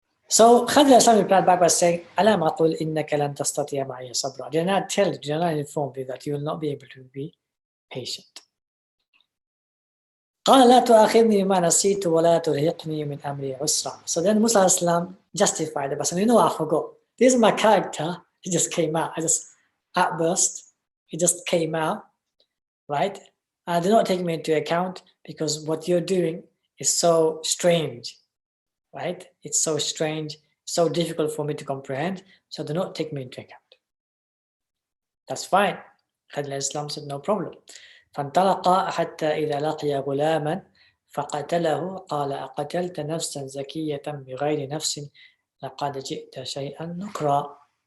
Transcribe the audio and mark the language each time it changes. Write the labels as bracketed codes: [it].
[en] So Khadir alayhi replied back by saying, [ar] "Alam aqul innaka lan tastati'a ma'iya sabra." [en] Did I not tell you, did I not inform you that you will not be able to be patient? [ar] قال لا تؤاخذني بما نسيت ولا ترهقني من أمري عسرا. [en] So then Musa alayhi salam justified it by saying, you know, I forgot. This is my character. It just came out. I just outburst. It just came out, right? And do not take me into account because what you're doing is so strange, right? It's so strange, so difficult for me to comprehend, so do not take me into account. That's fine. Khadir al-Islam said, no problem. [ar] فانطلقا حتى إذا لقي غلاما فقتله قال أقتلت نفسا زكية بغير نفس لقد جئت شيئا نكرا.